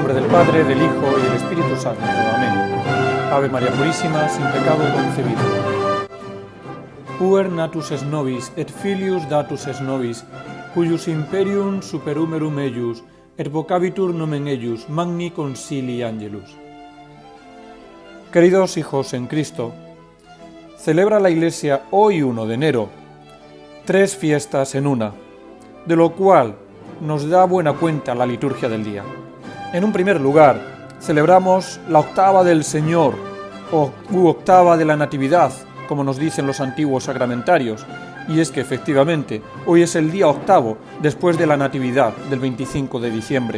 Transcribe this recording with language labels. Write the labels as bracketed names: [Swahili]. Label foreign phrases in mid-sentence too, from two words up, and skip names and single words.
[Spanish] Padre, del Hijo y del Espíritu Santo. Amén. Ave María Purísima, sin pecado concebido. [Latin] Puer natus es nobis, et filius datus es nobis, cuius imperium superumerum eius, et vocabitur nomen eius, magni concilii angelus. [Spanish] Queridos hijos en Cristo, celebra la Iglesia hoy 1 de enero, 3 fiestas en una, de lo cual nos da buena cuenta la liturgia del día. En un primer lugar, celebramos la octava del Señor, u octava de la Natividad, como nos dicen los antiguos sacramentarios, y es que efectivamente hoy es el día octavo después de la Natividad del 25 de diciembre.